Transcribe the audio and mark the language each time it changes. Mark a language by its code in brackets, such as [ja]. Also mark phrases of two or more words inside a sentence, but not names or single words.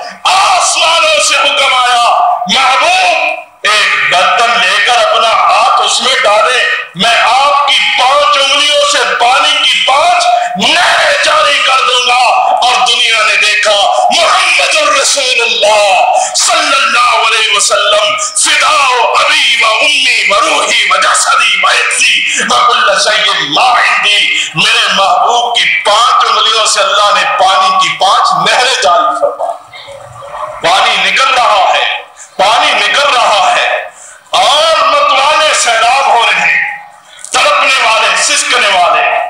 [ur] آسمانوں سے حکم آیا محبوب ایک برتن لے کر اپنا ہاتھ اس میں ڈالے، میں آپ کی 5 انگلیوں سے پانی کی 5 نہریں جاری کر دوں گا۔ اور دنیا نے دیکھا محمد الرسول اللہ [ar] صلی اللہ علیہ وسلم فداء ابی و امی و روحی و جسدی و حفظی و کل شیء ما عندی، [ur] میرے محبوب کی 5 انگلیوں سے اللہ نے پانی کی 5 نہریں جاری فرمائی۔ پانی نکل رہا ہے، پانی نکل رہا ہے، اور متوالے سیلاب ہو رہے ہیں، تڑپنے والے، سسکنے والے۔